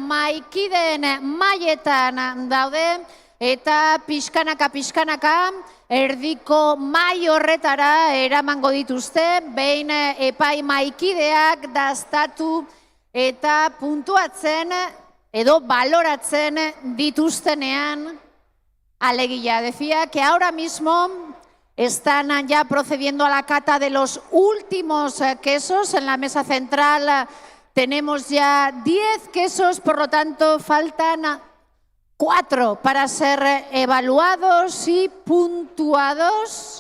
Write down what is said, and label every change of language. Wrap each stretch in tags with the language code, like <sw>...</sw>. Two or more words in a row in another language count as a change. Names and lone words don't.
<eu>maikideen mailetan daude, eta pixkanaka erdiko mai horretara eramango dituzte, behin epai maikideak daztatu eta puntuatzen edo baloratzen dituztenean. Alegia,</eu> <es>decía que ahora mismo están ya procediendo a la cata de los últimos quesos. En la mesa central tenemos ya 10 quesos, por lo tanto faltan 4 para ser evaluados y puntuados.</es>